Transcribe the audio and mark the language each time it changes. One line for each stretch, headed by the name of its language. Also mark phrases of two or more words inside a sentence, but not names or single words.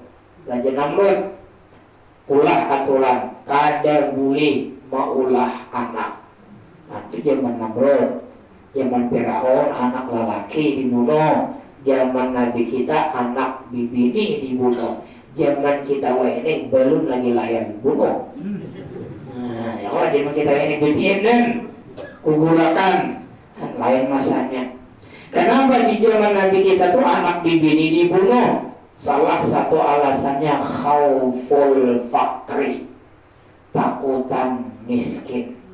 Banjar: Raja Namrud ulah aturan kada boleh maulah anak. Nah, itu zaman Namrud. Zaman Firaun anak lelaki dibunuh, zaman Nabi kita anak bibini dibunuh, zaman kita ini belum lagi lahir dibunuh. Nah, ya Allah zaman kita ini betinden kugulakan lain masanya. Kenapa di zaman Nabi kita tuh anak bibini dibunuh? Salah satu alasannya
Arabic: خوف الفقر,
Banjar: takutan miskin.